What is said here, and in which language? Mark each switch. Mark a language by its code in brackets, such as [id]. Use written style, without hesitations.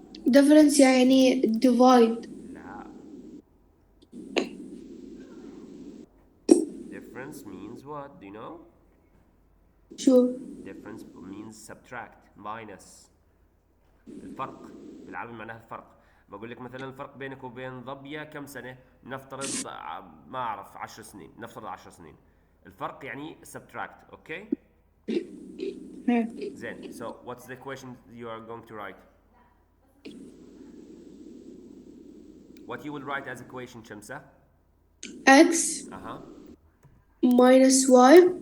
[en] difference [ar] يعني [en] divide. [ar] لا. [en] Difference means what? Do you know? [ar] شو؟ [en] Difference means subtract, minus. [ar] الفرق بالعربي معناها الفرق. بقول لك مثلا الفرق بينك وبين ظبية كم سنة؟ نفترض ما أعرف 10 سنين، نفترض 10 سنين. الفرق يعني [en] subtract, okay? [ar] زين. [en] So what's the equation you are going to write? What you will write as equation, Shamsa? x minus y